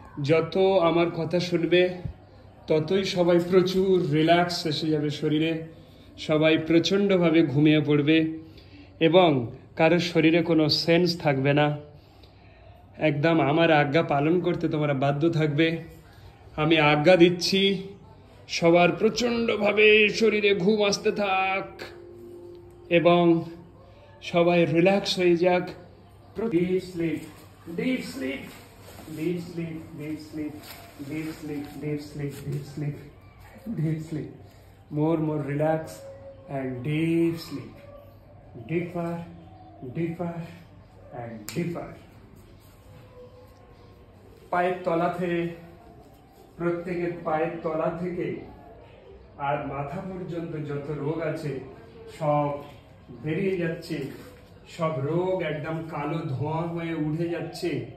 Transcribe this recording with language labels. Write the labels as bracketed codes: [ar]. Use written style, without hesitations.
[bn] যত আমার কথা শুনবে ততই সবাই প্রচুর রিল্যাক্স এসে যাবে শরীরে, সবাই প্রচণ্ডভাবে ঘুমিয়ে পড়বে এবং কারোর শরীরে কোনো সেন্স থাকবে না। একদম আমার আজ্ঞা পালন করতে তোমরা বাধ্য থাকবে। আমি আজ্ঞা দিচ্ছি, সবার প্রচণ্ডভাবে শরীরে ঘুম আসতে থাক এবং সবাই রিল্যাক্স হয়ে যাক। [en] Deep sleep, deep sleep, deep sleep, deep sleep, deep sleep, deep sleep, deep sleep, deep sleep. More relax and deep sleep. Deeper, deeper and deeper. [bn] পায়ের তলা থেকে, প্রত্যেকের পায়ের তলা থেকে আর মাথা পর্যন্ত যত রোগ আছে সব বেরিয়ে যাচ্ছে, সব রোগ একদম কালো ধোঁয়া হয়ে উঠে যাচ্ছে।